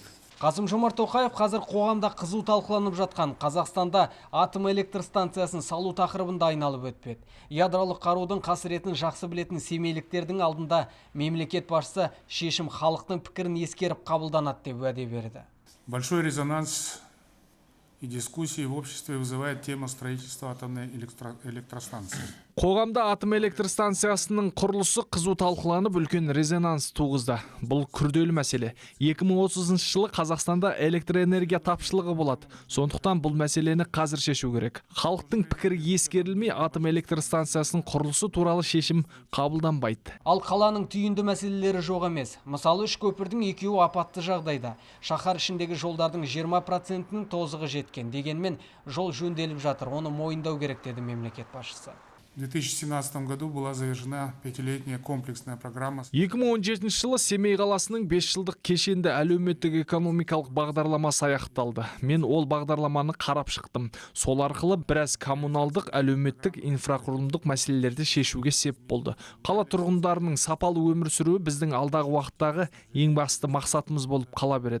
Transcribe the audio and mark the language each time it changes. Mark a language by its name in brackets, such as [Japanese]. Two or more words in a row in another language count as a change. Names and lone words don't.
[Kazakh] Қасым-Жомарт Тоқаев қазір қоғамда қызу талқыланып жатқан Қазақстанда атом электр станциясын салу тақырыбында айналып өтпеді. Ядролық қарудың қасіретін жақсы білетін семейліктердің алдында мемлекет басшысы шешім халықтың пікірін ескеріп қабылданады деп уәде берді. [Russian] Большой резонанс и дискуссии в обществе вызывает тема строительства атомной электростанции. [Kazakh] Қоғамда атом электр станциясының құрылысы қызу талқыланып, үлкен резонанс туғызды. Бұл күрделі мәселе. 2030 жылы Қазақстанда электроэнергия тапшылығы болады. Сондықтан бұл мәселені қазір шешу керек. Халықтың пікірі ескерілмей, атом электр станциясының құрылысы туралы шешім қабылданбайды. Ал қаланың түйінді мәселелері жоқ емес. Мысалы, үш көпірдің екеуі апатты жағдайда. Шаһар ішіндегі жолдардың 20%-нің тозығы жеткен. Дегенмен жол жөнделіп жатыр. Оны мойындау керек деді мемлекет басшысы. [Russian] В 2017 году была завершена 5-летняя комплексная программа. [Kazakh] 2017 жылы Семей қаласының 5 жылдық кешенді әлеуметтік экономикалық бағдарламасы аяқталды. Мен ол бағдарламаны қарап шықтым. Сол арқылы біраз коммуналдық, әлеуметтік, инфрақұрылымдық мәселелерді шешуге сеп болды. Қала тұрғындарының сапалы өмір сүруі біздің алдағы уақыттағы ең басты мақсатымыз болып қала береді.